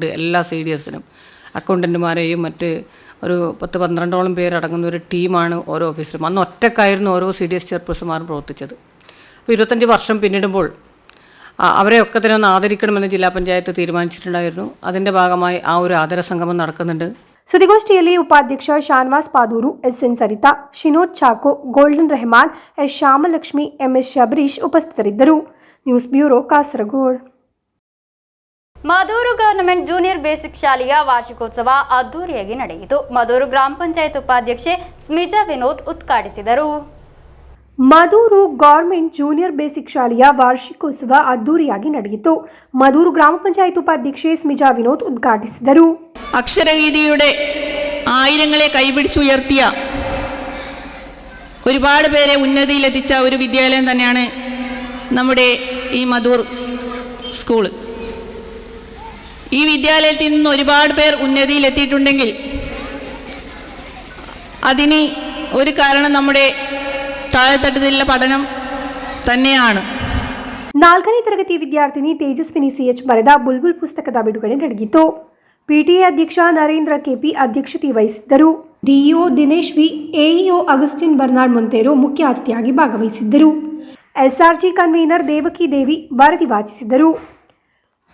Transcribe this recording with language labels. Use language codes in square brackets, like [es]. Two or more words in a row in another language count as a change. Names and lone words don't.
[ml] എല്ലാ CDSനും അക്കൗണ്ടൻറ്റുമാരെയും മറ്റ് ഒരു 10-12ഓളം പേരടങ്ങുന്ന ഒരു ടീമാണ് ഓരോ ഓഫീസിലും. അന്ന് ഒറ്റക്കായിരുന്നു ഓരോ CDS ചെയർപേഴ്സൺമാരും പ്രവർത്തിച്ചത്. അപ്പോൾ 25 വർഷം പിന്നിടുമ്പോൾ അവരെയൊക്കെ തന്നെ ഒന്ന് ആദരിക്കണമെന്ന് ജില്ലാ പഞ്ചായത്ത് തീരുമാനിച്ചിട്ടുണ്ടായിരുന്നു. അതിൻ്റെ ഭാഗമായി ആ ഒരു ആദര സംഗമം നടക്കുന്നുണ്ട്. [kn] ಸುದ್ದಿಗೋಷ್ಠಿಯಲ್ಲಿ ಉಪಾಧ್ಯಕ್ಷ ಶಾನ್ವಾಸ್ ಪಾದೂರು, SN ಸರಿತಾ, ಶಿನೋದ್ ಚಾಕೋ, ಗೋಲ್ಡನ್ ರೆಹಮಾನ್, S ಶ್ಯಾಮಲಕ್ಷ್ಮಿ, MS ಶಬರೀಶ್ ಉಪಸ್ಥಿತರಿದ್ದರು. [en] News Bureau, ಕಾಸರಗೋಡು. [kn] ಮದೂರು ಗವರ್ನಮೆಂಟ್ ಜೂನಿಯರ್ ಬೇಸಿಕ್ ಶಾಲೆಯ ವಾರ್ಷಿಕೋತ್ಸವ ಅದ್ದೂರಿಯಾಗಿ ನಡೆಯಿತು. ಮದೂರು ಗ್ರಾಮ ಪಂಚಾಯತ್ ಉಪಾಧ್ಯಕ್ಷೆ ಸ್ಮಿಜಾ ವಿನೋದ್ ಉದ್ಘಾಟಿಸಿದರು. ಮದೂರು ಗವರ್ನಮೆಂಟ್ ಜೂನಿಯರ್ ಬೇಸಿಕ್ ಶಾಲೆಯ ವಾರ್ಷಿಕೋತ್ಸವ ಅದ್ದೂರಿಯಾಗಿ ನಡೆಯಿತು. ಮದೂರು ಗ್ರಾಮ ಪಂಚಾಯತ್ ಉಪಾಧ್ಯಕ್ಷೆ ಸ್ಮಿಜಾ ವಿನೋದ್ ಉದ್ಘಾಟಿಸಿದರು. [ml] അക്ഷരവീതിയുടെ ആയിരങ്ങളെ കൈപിടിച്ചുയർത്തിയ ഒരുപാട് പേരെ ഉന്നതിയിലെത്തിച്ച ഒരു വിദ്യാലയം തന്നെയാണ് നമ്മുടെ ഈ മദൂർ സ്കൂൾ. ഈ വിദ്യാലയത്തിൽ നിന്ന് ഒരുപാട് പേർ ഉന്നതിയിലെത്തിയിട്ടുണ്ടെങ്കിൽ അതിന് ഒരു കാരണം നമ്മുടെ താഴെത്തട്ടിലുള്ള പഠനം തന്നെയാണ്. [kn] 4ನೇ ತರಗತಿ ವಿದ್ಯಾರ್ಥಿನಿ ತೇಜಸ್ವಿನಿ CH ಬರೆದ ಬುಲ್ಬುಲ್ ಪುಸ್ತಕದ ಬಿಡುಗಡೆ ನಡೆಯಿತು. PTA ಅಧ್ಯಕ್ಷ ನರೇಂದ್ರ KP ಅಧ್ಯಕ್ಷತೆ ವಹಿಸಿದ್ದರು. DEO ದಿನೇಶ್ V, AEO ಅಗಸ್ಟಿನ್ ಬರ್ನಾಡ್ ಮೊಂತೇರೋ ಮುಖ್ಯ ಅತಿಥಿಯಾಗಿ ಭಾಗವಹಿಸಿದ್ದರು. SRG ಕನ್ವೀನರ್ ದೇವಕಿ ದೇವಿ ವರದಿ ವಾಚಿಸಿದರು.